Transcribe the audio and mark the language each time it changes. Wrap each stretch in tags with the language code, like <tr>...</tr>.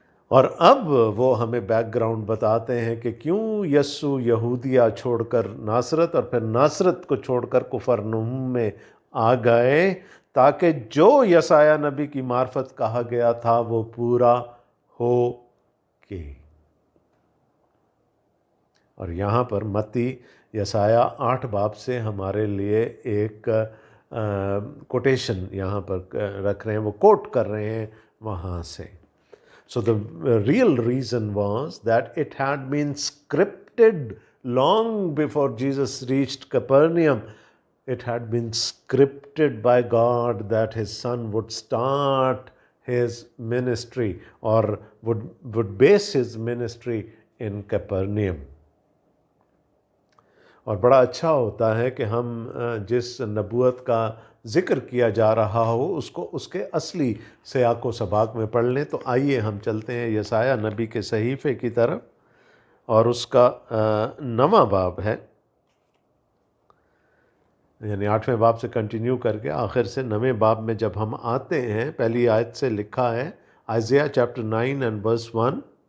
<ur>اور اب وہ ہمیں بیک گراؤنڈ بتاتے ہیں کہ کیوں یسوع یہودیہ چھوڑ کر ناصرت، اور پھر ناصرت کو چھوڑ کر کفرنہوم میں آ گئے، تاکہ جو یسایہ نبی کی معرفت کہا گیا تھا وہ پورا ہو کے. اور یہاں پر متی یسایہ 8 باب سے ہمارے لیے ایک کوٹیشن یہاں پر رکھ رہے ہیں، وہ کوٹ کر رہے ہیں وہاں سے.</ur> <en>So the real reason was that it had been scripted long before Jesus reached Capernaum. It had been scripted by God that his son would start his ministry or would base his ministry in Capernaum.</en> <ur>اور بڑا اچھا ہوتا ہے کہ ہم جس نبوت کا ذکر کیا جا رہا ہو اس کو اس کے اصلی سیاق و سباق میں پڑھ لیں. تو آئیے ہم چلتے ہیں یسایہ نبی کے صحیفے کی طرف، اور اس کا 9واں باب ہے، یعنی 8ویں باب سے کنٹینیو کر کے آخر سے 9ویں باب میں جب ہم آتے ہیں، پہلی آیت سے لکھا ہے</ur> <en>Isaiah chapter 9 and verse 1.</en>